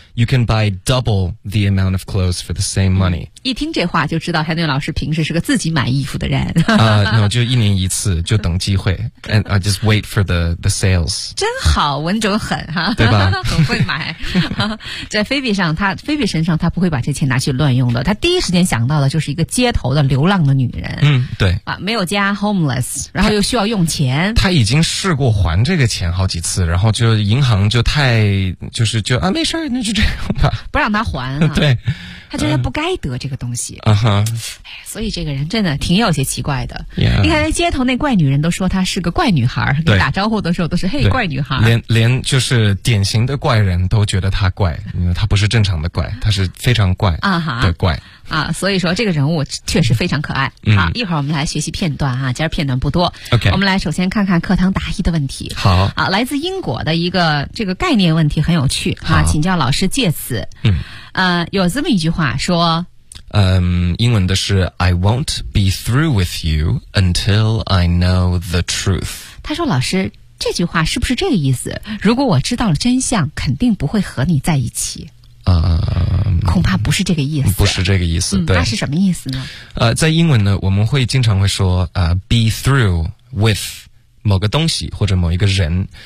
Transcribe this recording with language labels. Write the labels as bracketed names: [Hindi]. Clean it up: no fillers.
[English] You can buy double the amount of clothes for the same money.、 [Chinese] 嗯、一听这话就知道谭俊老师平时是个自己买衣服的人。 No, 就一年一次就等机会。 [English] And I just wait for the sales. [Chinese] 真好稳准狠哈。对吧很会买。在菲比身上他不会把这钱拿去乱用的。他第一时间想到的就是一个街头的流浪的女人。嗯对。啊没有家 ,homeless, 然后又需要用钱。他已经试过还这个钱好几次然后就银行就太就是就啊没事那就这样吧。不让他还、啊。对。他觉得他不该得这个东西。啊哈。所以这个人真的挺有些奇怪的。 [English] Yeah. [Chinese] 你看那街头那怪女人都说她是个怪女孩对打招呼的时候都是嘿怪女孩。连就是典型的怪人都觉得她怪。她不是正常的怪她是非常怪的怪。啊啊，所以说这个人物确实非常可爱。嗯、好，一会儿我们来学习片段啊，今儿片段不多。 [English] OK， [Chinese] 我们来首先看看课堂答疑的问题。好啊，来自英国的一个这个概念问题很有趣啊，请教老师借此。嗯，有这么一句话说，英文的是 [English] "I won't be through with you until I know the truth"。 [Chinese] 他说老师。这句话是不是这个意思？如果我知道了真相，肯定不会和你在一起。恐怕不是这个意思。不是这个意思，对。那是什么意思呢？在英文呢，我们会经常会说be through with 某个东西或者某一个人。